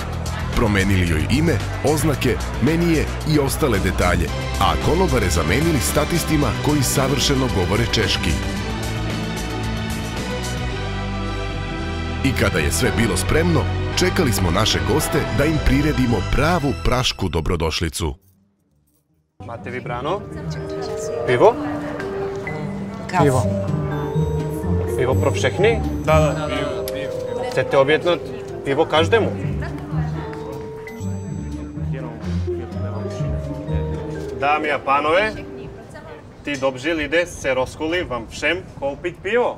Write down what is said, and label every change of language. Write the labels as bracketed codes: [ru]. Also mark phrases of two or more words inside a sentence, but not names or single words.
[sr] Promenili joj ime, oznake, menije i ostale detalje, a konobare zamenili statistima koji savršeno govore češki. I kada je sve bilo spremno, čekali smo naše goste da im priredimo pravu prašku dobrodošlicu. Imate vi brano? Pivo? Pivo. [cs] Pivo pro všechny? [sr] Da. [cs] Chcete objednat pivo každému? Dámy a pánové, ti dobří lidé se rozhodli vám všem koupit pivo.